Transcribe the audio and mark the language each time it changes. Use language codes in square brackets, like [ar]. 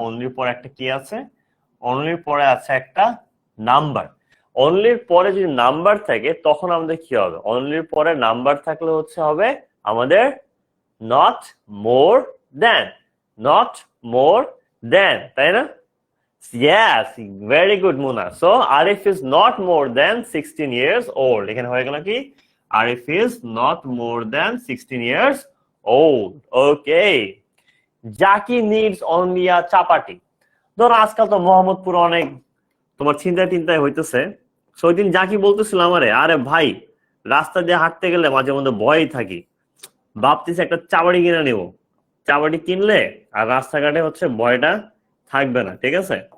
[bn] অনলির পরে একটা কি আছে, অনলির পরে আছে একটা নাম্বার। অনলির পরে যদি নাম্বার থাকে তখন আমাদের কি হবে, অনলির পরে নাম্বার থাকলে হচ্ছে হবে আমাদের [en] not more than, not more than, [bn] তাই না। [en] Yes, very good, Muna. So Arif is not more than 16 years old. [bn] এখানে হয়ে গেল কি, [en] Arif is not more than 16 years old. Okay. Jackie needs only a chapati. [bn] ধরো আজকাল তো মোহাম্মদপুর অনেক তোমার চিন্তায় টিন্তায় হইতেছে। ওই দিন জাকি বলতেছিল আমারে, আরে ভাই রাস্তা দিয়ে হাঁটতে গেলে মাঝে মধ্যে ভয়ই থাকি, ভাবতেছি একটা চাবাড়ি কিনে নিব, চাবাড়ি কিনলে আর রাস্তাঘাটে হচ্ছে ভয়টা থাকবে না, ঠিক আছে।